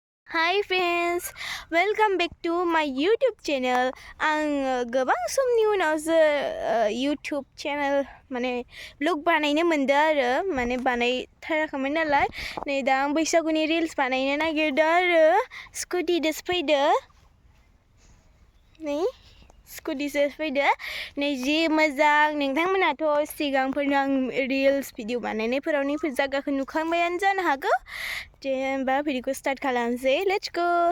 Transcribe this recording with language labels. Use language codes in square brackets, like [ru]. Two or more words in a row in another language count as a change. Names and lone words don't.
[en] Hi friends, welcome back to my YouTube channel. [brx] आं गोबां समनि उनावसो [en] YouTube channel [brx] माने vlog बानायनो मोनदों आरो माने बानायथाराखैमोन नालाय नै दा आं बैसागुनि reels बानायनो नागिरदों आरो स्कुटिजों फैदो नै स्कुटिजों फैदो नै जि मोजां नोंथांमोनाथ' सिगांफोरनो आं reels भिडिअ बानायनायफोराव नैफोर जायगाखौ नुखांबायानो जानो हागौ दे होमबा भिडिअखौ स्टार्ट खालामसै [en] let's go